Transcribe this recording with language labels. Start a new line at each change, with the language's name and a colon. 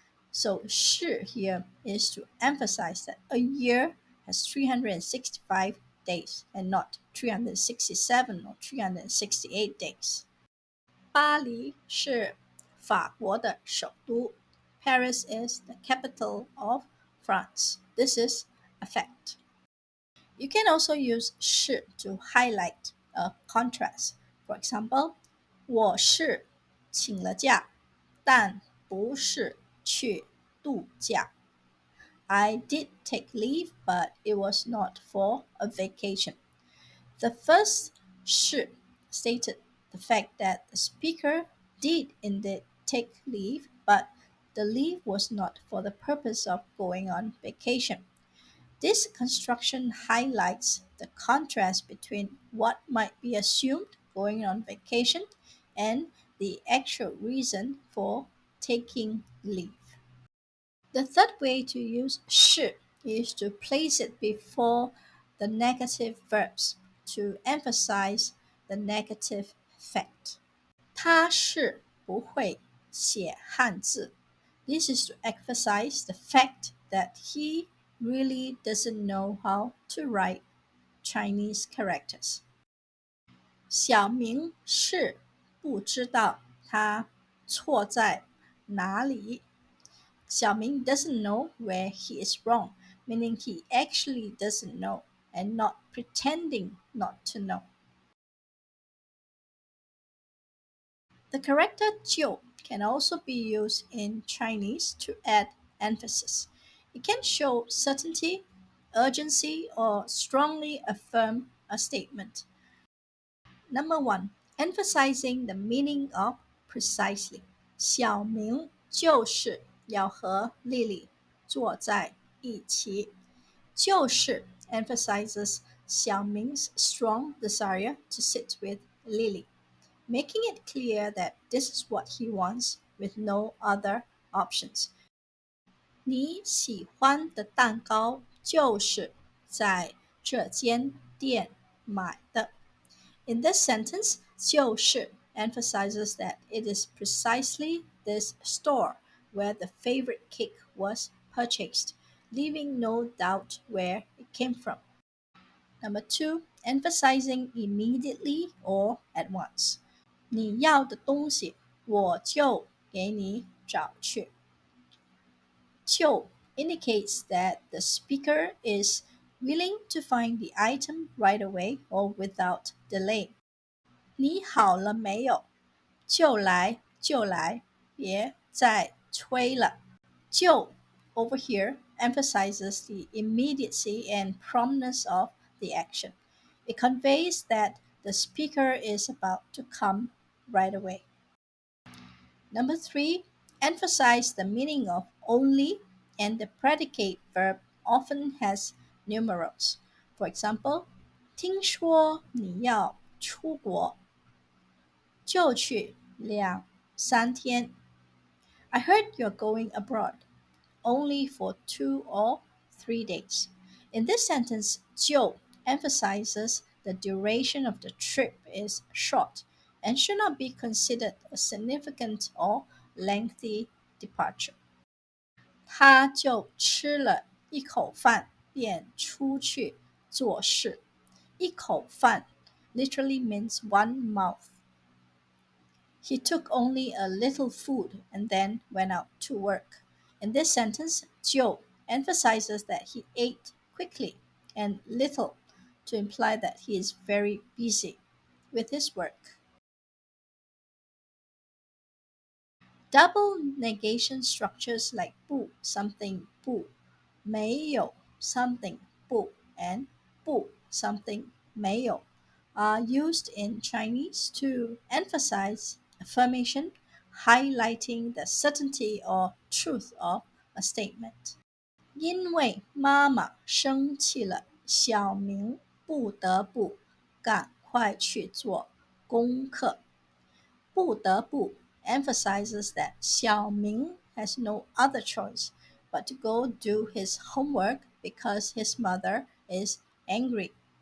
English: So 是 here is to emphasize that a year has 365 days and not 367 or 368 days.
Chinese: 巴黎是法国的首都.
English: Paris is the capital of France. This is a fact. You can also use 是 to highlight a contrast. For example,
Chinese: 我是请了假，但不是去度假.
English: I did take leave, but it was not for a vacation. The first 是 stated the fact that the speaker did indeed take leave, but the leave was not for the purpose of going on vacation. This construction highlights the contrast between what might be assumed going on vacation and the actual reason for taking leave. The third way to use 是 is to place it before the negative verbs to emphasize the negative fact.
Chinese: 他是不会写汉字.
English: This is to emphasize the fact that he really doesn't know how to write Chinese characters.
Chinese: 小明是不知道他错在哪里.
English: Xiaoming doesn't know where he is wrong, meaning he actually doesn't know and not pretending not to know. The character 就 can also be used in Chinese to add emphasis. It can show certainty, urgency, or strongly affirm a statement. Number 1. Emphasizing the meaning of precisely.
Chinese: 小明就是要和丽丽坐在一起.
English: 就是 emphasizes Xiaoming's strong desire to sit with Lily, making it clear that this is what he wants with no other options.
Chinese: 你喜欢的蛋糕就是在这间店买的.
English: In this sentence, 就是 emphasizes that it is precisely this store where the favorite cake was purchased, leaving no doubt where it came from. Number 2, emphasizing immediately or at once.
Chinese: 你要的东西我就给你找去.
English: 就 indicates that the speaker is willing to find the item right away or without delay.
Chinese: 你好了没有？就来就来，别再催了。
English: 就 over here emphasizes the immediacy and promptness of the action. It conveys that the speaker is about to come right away. Number 3, emphasize the meaning of only, and the predicate verb often has numerals. For example,
Chinese: 听说你要出国，就去2-3天.
English: I heard you're going abroad, only for 2 or 3 days. In this sentence, 就 emphasizes the duration of the trip is short and should not be considered a significant or lengthy departure.
Chinese: 他就吃了一口饭便出去做事。
English: 一口饭 literally means one mouth. He took only a little food and then went out to work. In this sentence, 就 emphasizes that he ate quickly and little to imply that he is very busy with his work. Double negation structures like 不 something 不, 没有 something 不, and 不 something 没有 are used in Chinese to emphasize affirmation, highlighting the certainty or truth of a statement.
Chinese: 因为妈妈生气了，小明不得不赶快去做功课。
English: 不得不 emphasizes that Xiao Ming has no other choice but to go do his homework because his mother is angry.